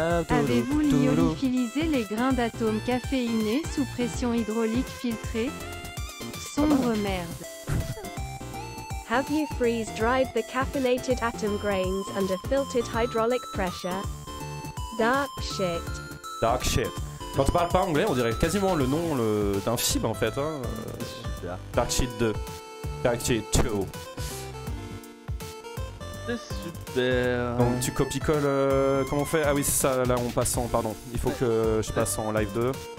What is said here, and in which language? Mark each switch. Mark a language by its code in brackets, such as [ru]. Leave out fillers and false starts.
[fr] Avez-vous lyophilisé les grains d'atomes caféinés sous pression hydraulique filtrée? Sombre merde. [en] Have you freeze-dried the caffeinated atom grains under filtered hydraulic pressure? Dark shit. Dark shit. [fr] Quand tu parles pas anglais, on dirait quasiment le nom d'un film en fait. Hein. Super. [en] Dark shit 2. Dark shit 2. [fr] C'est super. Donc tu copie-colles. Comment on fait? Ah oui, c'est ça, là on passe en. Pardon. Il faut que je passe en live 2.